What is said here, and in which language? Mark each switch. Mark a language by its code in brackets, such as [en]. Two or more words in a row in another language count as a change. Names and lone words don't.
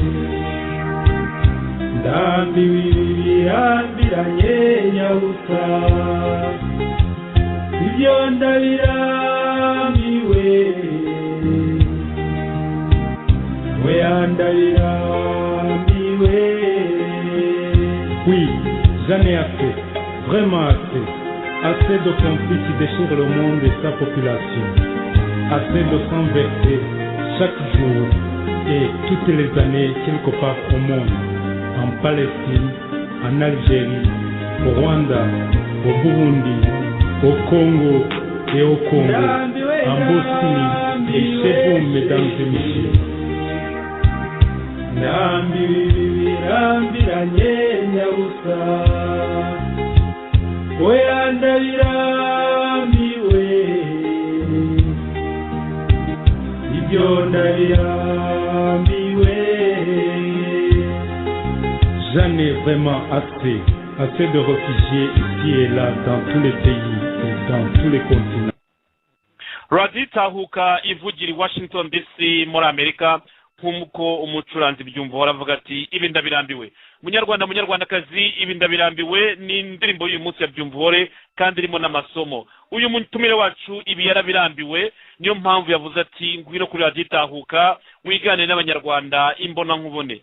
[rw] ndambiwe birambiranye nyabusa ibyo ndabirambiwe oya ndabirambiwe. [fr] Oui, j'en ai assez, vraiment assez. Assez de conflits qui déchirent le monde et sa population. Assez de sang versé chaque jour et toutes les années quelque part au monde, en Palestine, en Algérie, au Rwanda, au Burundi, au Congo et au Congo, en Bosnie et chez vous, mesdames et messieurs. [rw] Ndambiranye nyabusa oya ndabirambiwe ibyo ndabirambiwe. [fr] J'en ai vraiment assez de réfugiés ici et là dans tous les pays et dans tous les continents. [rw] radiyo itahuka ivugira i Washington DC muri Amerika nk'uko umucuranzi byumva aravuga ati ibi ndabirambiwe. Munyarwanda munyarwandakazi, ibi ndabirambiwe ni indirimbo y'uyu munsi ya Byumvuhore kandi irimo n'amasomo. Uyu mutumire wacu ibi yarabirambiwe, niyo mpamvu yavuze ati ngwino kuri Radio Itahuka wigane n'abanyarwanda imbona nkubone.